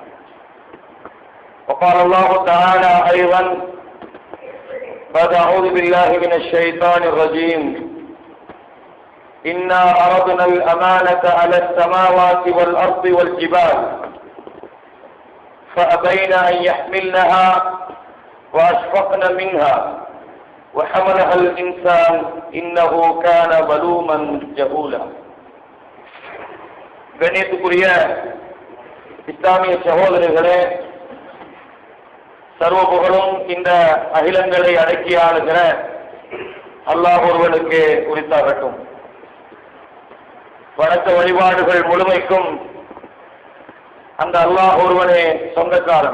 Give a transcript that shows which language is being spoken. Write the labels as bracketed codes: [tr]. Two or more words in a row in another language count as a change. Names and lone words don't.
[ar] وقال الله تعالى أيضا بعد أعوذ بالله من الشيطان الرجيم إنا عرضنا الأمانة على السماوات والأرض والجبال فأبين أن يحملنها وأشفقن منها وحملها الإنسان إنه كان ظلوما جهولا. [ta] கண்ணியத்துக்குரிய இஸ்லாமிய சகோதரர்களே, சர்வ புகழும் இந்த அகிலங்களை அடக்கி ஆளுகிற அல்லாஹ் ஒருவனுக்கு உரித்தாகட்டும். வணக்க வழிபாடுகள் முழுமைக்கும் அந்த அல்லாஹ் ஒருவனே சொந்தக்காரன்.